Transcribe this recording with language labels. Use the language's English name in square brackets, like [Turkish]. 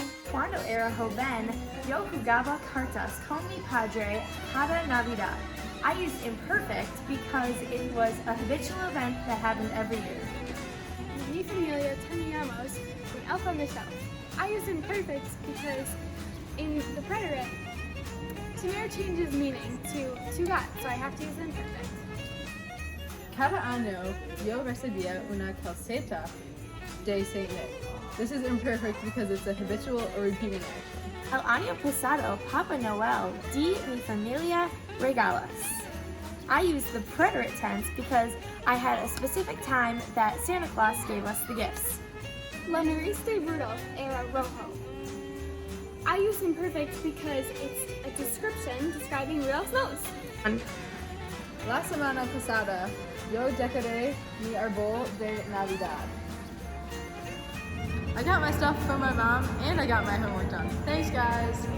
[Spanish] Cuando era joven, yo jugaba cartas con mi padre cada Navidad. [English] I used imperfect because it was a habitual event that happened every year. [Spanish] Mi familia teníamos un [English] elf on the shelf. I use imperfect because in the preterite, tener changes meaning to God, so I have to use imperfect. [Spanish] Cada año yo recibía una calceta de Saint Nick. [English] This is imperfect because it's a habitual or repeating action. [Spanish] El año pasado, Papa Noel di mi familia regalas. [English] I used the preterite tense because I had a specific time that Santa Claus gave us the gifts. [Spanish] La nariz de Rudolph era rojo. [English] I use imperfect because it's a description describing Rudolph's nose. [Spanish] La semana pasada yo decoré mi árbol de Navidad. [English] I got my stuff from my mom and I got my homework done. Thanks, guys.